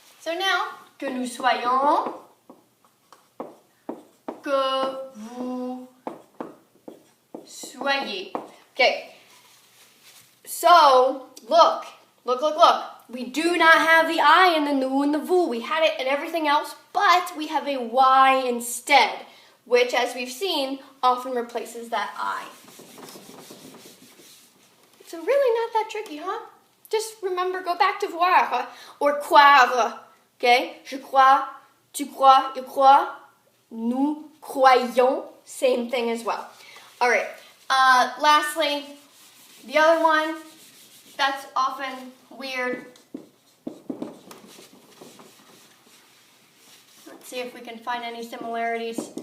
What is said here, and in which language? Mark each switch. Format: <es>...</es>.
<en>So now,</en> <fr>que nous soyons, que vous soyez.</fr> <en>Okay. So, look. We do not have the I in the nous and the vous. We had it in everything else, but we have a Y instead, which, as we've seen, often replaces that I. So really not that tricky, huh? Just remember, go back to voir or croire. Okay?</en> <fr>Je crois, tu crois, il croit, nous croyons.</fr> <en>Same thing as well. All right. Lastly, the other one that's often weird. Let's see if we can find any similarities.</en>